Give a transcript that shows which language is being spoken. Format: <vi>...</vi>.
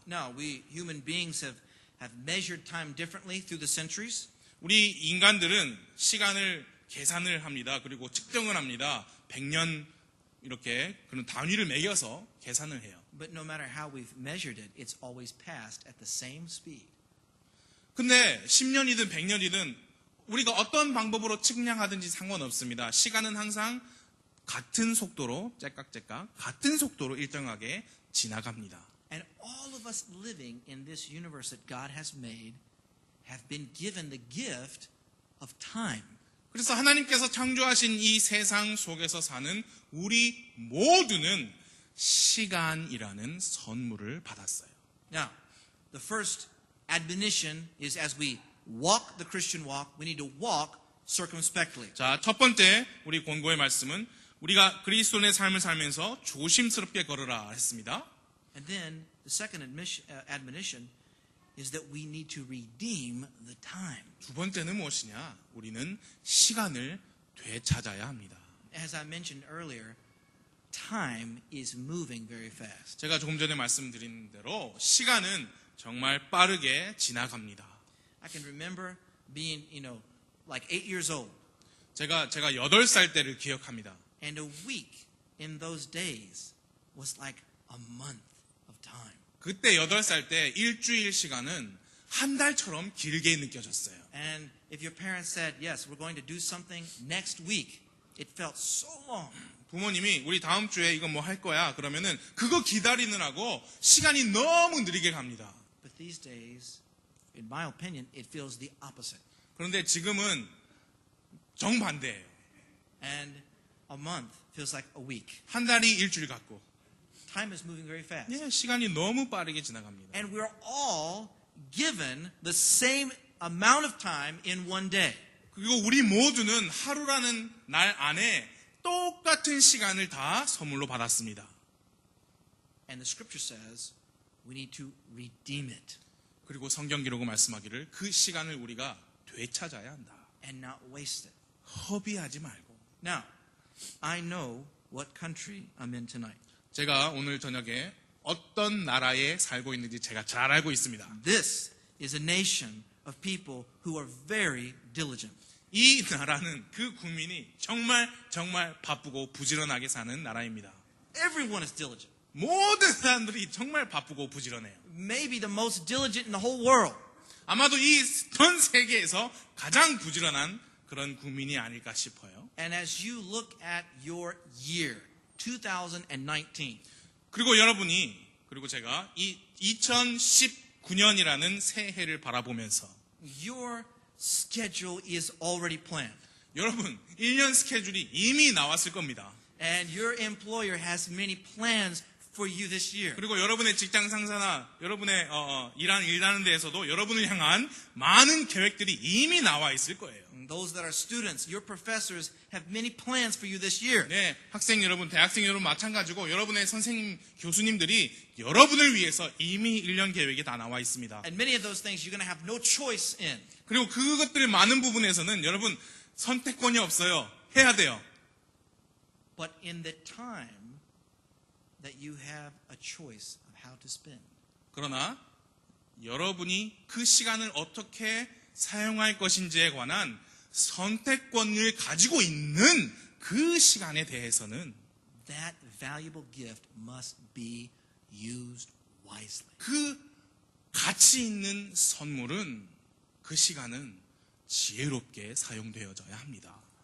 <en>Now, we human beings have measured time differently through the centuries.</en> <ko>우리 인간들은 시간을 계산을 합니다. 그리고 측정을 합니다. 100년 이렇게 그런 단위를 매겨서 계산을 해요.</ko> <en>But no matter how we've measured it, it's always passed at the same speed.</en> <ko>근데 10년이든 100년이든 우리가 어떤 방법으로 측량하든지 상관없습니다. 시간은 항상 같은 속도로 째깍째깍 같은 속도로 일정하게 지나갑니다.</ko> <en>And all of us living in this universe that God has made have been given the gift of time.</en> <ko>그래서 하나님께서 창조하신 이 세상 속에서 사는 우리 모두는 시간이라는 선물을 받았어요.</ko> <en>Now, the first admonition is as we walk the Christian walk, we need to walk circumspectly.</en> <ko>자, 첫 번째 우리 권고의 말씀은 우리가 그리스도인의 삶을 살면서 조심스럽게 걸으라 했습니다.</ko> <en>And then the second admonition is that we need to redeem the time.</en> <ko>두 번째는 무엇이냐? 우리는 시간을 되찾아야 합니다.</ko> <en>As I mentioned earlier, time is moving very fast.</en> <ko>제가 조금 전에 말씀드린 대로 시간은 정말 빠르게 지나갑니다.</ko> <en>I can remember being, like 8 years old.</en> <ko>제가 8살 때를 기억합니다.</ko> <en>And a week in those days was like a month of time.</en> <ko>그때 8살 때 일주일 시간은 한 달처럼 길게 느껴졌어요.</ko> <en>And if your parents said, yes, we're going to do something next week, it felt so long.</en> <ko>부모님이 우리 다음 주에 이거 뭐 할 거야 그러면은 그거 기다리느라고 시간이 너무 느리게 갑니다.</ko> <en>But these days, in my opinion, it feels the opposite.</en> <ko>그런데 지금은 정반대예요.</ko> <en>And a month feels like a week.</en> <ko>한 달이 일주일 같고</ko> <en>Time is moving very fast.</en> <ko>예, 시간이 너무 빠르게 지나갑니다.</ko> <en>And we're all given the same amount of time in one day.</en> <ko>그리고 우리 모두는 하루라는 날 안에 똑같은 시간을 다 선물로 받았습니다.</ko> <en>And the scripture says we need to redeem it</en> <ko>그리고 성경 기록은 말씀하기를 그 시간을 우리가 되찾아야 한다.</ko> <en>and not waste it.</en> <ko>허비하지 말고.</ko> <en>Now, I know what country I'm in tonight.</en> <ko>제가 오늘 저녁에 어떤 나라에 살고 있는지 제가 잘 알고 있습니다.</ko> <en>This is a nation of people who are very diligent.</en> <ko>이 나라는 그 국민이 정말 바쁘고 부지런하게 사는 나라입니다.</ko> <en>Everyone is diligent.</en> <ko>모든 사람들이 정말 바쁘고 부지런해요.</ko> <en>Maybe the most diligent in the whole world.</en> <ko>아마도 이 전 세계에서 가장 부지런한 그런 국민이 아닐까 싶어요.</ko> <en>And as you look at your year, 2019,</en> <ko>그리고 제가 이 2019년이라는 새해를 바라보면서</ko> <en>your schedule is already planned.</en> <ko>여러분 1년 스케줄이 이미 나왔을 겁니다.</ko> <en>And your employer has many plans for you this year.</en> <ko>그리고 여러분의 직장 상사나 여러분의 일하는 데에서도 여러분을 향한 많은 계획들이 이미 나와 있을 거예요.</ko> <en>And those that are students, your professors have many plans for you this year.</en> <ko>네, 학생 여러분, 대학생 여러분 마찬가지고 여러분의 선생님, 교수님들이 여러분을 위해서 이미 1년 계획이 다 나와 있습니다.</ko> <en>And many of those things you're going to have no choice in.</en> <ko>그리고 그것들 많은 부분에서는 여러분 선택권이 없어요. 해야 돼요.</ko> <en>But in the time that you have a choice of how to spend.</en> <ko>그러나 여러분이 그 시간을 어떻게 사용할 것인지에 관한 선택권을 가지고 있는 그 시간에 대해서는</ko> <en>That valuable gift must be used wisely.</en> <ko>그 가치 있는 선물은 그 시간은 지혜롭게 사용되어져야 합니다.</ko>